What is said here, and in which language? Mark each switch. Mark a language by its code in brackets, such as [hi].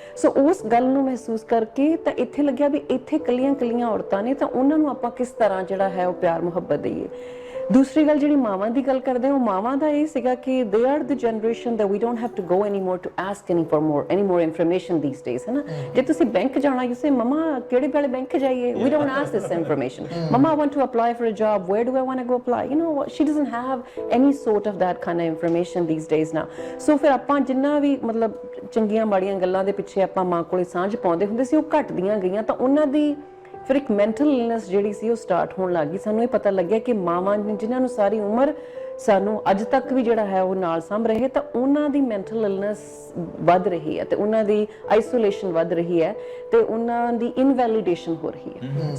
[pa] ਸੋ ਉਸ ਗੱਲ ਨੂੰ ਮਹਿਸੂਸ ਕਰਕੇ ਤਾਂ ਇੱਥੇ ਲੱਗਿਆ ਵੀ ਇੱਥੇ ਕੱਲੀਆਂ ਔਰਤਾਂ ਨੇ ਤਾਂ ਉਹਨਾਂ ਨੂੰ ਆਪਾਂ ਕਿਸ ਤਰ੍ਹਾਂ ਜਿਹੜਾ ਹੈ ਉਹ ਪਿਆਰ ਮੁਹੱਬਤ ਦੇਈਏ। ਦੂਸਰੀ ਗੱਲ ਜਿਹੜੀ ਮਾਵਾਂ ਦੀ ਗੱਲ ਕਰਦੇ ਉਹ ਮਾਵਾਂ ਦਾ ਇਹ ਸੀਗਾ ਕਿ [en] they are the generation that we don't have to go anymore to ask any more information these days, [pa] ਹੈ ਨਾ। ਜੇ ਤੁਸੀਂ ਬੈਂਕ ਜਾਣਾ [en] you say [pa] ਮਮਾ ਕਿਹੜੇ ਵਾਲੇ ਬੈਂਕ ਜਾਈਏ, [en] we don't ask this information. Mama, I want to apply for a job, where do I want to go apply? She doesn't have any sort of that kind of information these days now. [pa] So ਫਿਰ ਆਪਾਂ ਜਿੰਨਾ ਵੀ ਮਤਲਬ ਚੰਗੀਆਂ ਮਾੜੀਆਂ ਗੱਲਾਂ ਦੇ ਪਿੱਛੇ ਆਪਾਂ ਮਾਂ ਕੋਲੇ ਸਾਂਝ ਪਾਉਂਦੇ ਹੁੰਦੇ ਸੀ ਉਹ ਘਟਦੀਆਂ ਗਈਆਂ ਤਾਂ ਉਹਨਾਂ ਦੀ ਫਿਰ ਇੱਕ ਮੈਂਟਲ ਇਲਨੈਸ ਜਿਹੜੀ ਸੀ ਉਹ ਸਟਾਰਟ ਹੋਣ ਲੱਗ ਗਈ। ਸਾਨੂੰ ਇਹ ਪਤਾ ਲੱਗਿਆ ਕਿ ਮਾਵਾਂ ਜਿਨ੍ਹਾਂ ਨੂੰ ਸਾਰੀ ਉਮਰ ਸਾਨੂੰ ਅੱਜ ਤੱਕ ਵੀ ਜਿਹੜਾ ਹੈ ਉਹ ਨਾਲ ਸਾਂਭ ਰਹੇ ਤਾਂ ਉਹਨਾਂ ਦੀ ਮੈਂਟਲ ਇਲਨੈਸ ਵੱਧ ਰਹੀ ਹੈ ਤੇ ਉਹਨਾਂ ਦੀ ਆਈਸੋਲੇਸ਼ਨ ਵੱਧ ਰਹੀ ਹੈ ਤੇ ਉਹਨਾਂ ਦੀ ਇਨਵੈਲੀਡੇਸ਼ਨ ਹੋ ਰਹੀ ਹੈ।